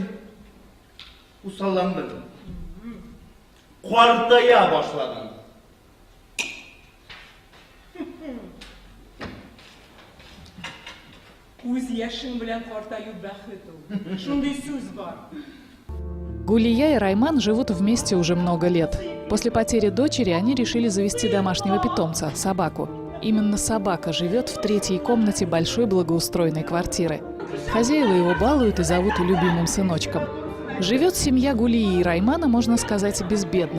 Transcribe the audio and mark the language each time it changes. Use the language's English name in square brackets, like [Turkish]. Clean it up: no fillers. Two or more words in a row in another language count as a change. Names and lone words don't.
[Tatar] Усалландың. Картая башладың. Үз яшең белән картаю бәхет ул. Шундый сүз бар. [Russian] Гулия и Райман живут вместе уже много лет. После потери дочери они решили завести домашнего питомца – собаку. Именно собака живет в третьей комнате большой благоустроенной квартиры. Хозяева его балуют и зовут любимым сыночком. Живет семья Гулии и Раймана, можно сказать, безбедно.